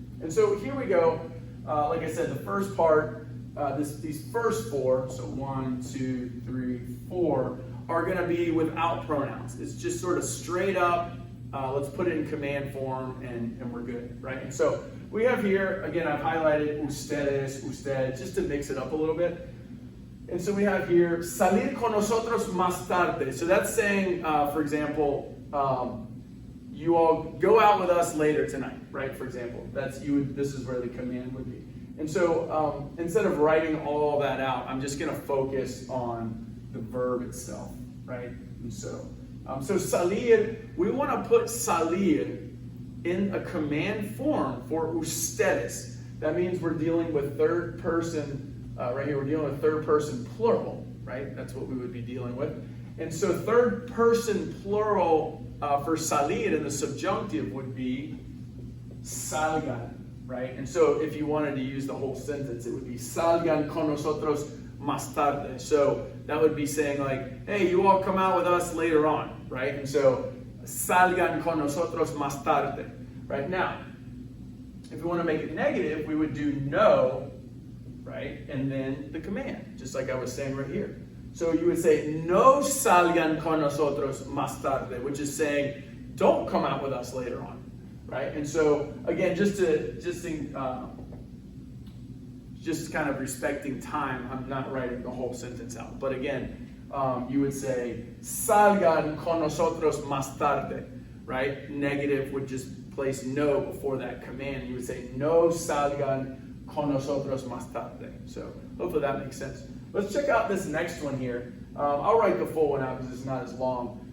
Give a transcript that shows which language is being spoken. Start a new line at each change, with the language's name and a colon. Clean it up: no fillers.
English: And so here we go. Like I said, the first part, these first 4, so 1, 2, 3, 4, are going to be without pronouns. It's just sort of straight up, let's put it in command form, and we're good, right? And so we have here, again, I've highlighted ustedes, usted, just to mix it up a little bit. And so we have here,
Spanish: salir con nosotros más tarde.
English: So that's saying, for example, you all go out with us later tonight, right? For example, this is where the command would be. And so instead of writing all that out, I'm just going to focus on the verb itself, right? And so, so salir, we want to put salir in a command form for ustedes. That means we're dealing with third person, right here, we're dealing with third person plural, right? That's what we would be dealing with. And so third person plural for salir in the subjunctive would be salgan, right? And so if you wanted to use the whole sentence, it would be
Spanish: salgan con nosotros más tarde.
English: So that would be saying like, hey, you all come out with us later on, right? And so
Spanish: salgan con nosotros más tarde,
English: right? Now, if we want to make it negative, we would do no, right? And then the command, just like I was saying right here. So you would say,
Spanish: no salgan con nosotros más tarde,
English: which is saying, don't come out with us later on, right? And so, again, just kind of respecting time, I'm not writing the whole sentence out. But again, you would say,
Spanish: salgan con nosotros más tarde,
English: right? Negative would just place no before that command. You would say,
Spanish: no salgan con nosotros más tarde.
English: So hopefully that makes sense. Let's check out this next one here. I'll write the full one out because it's not as long.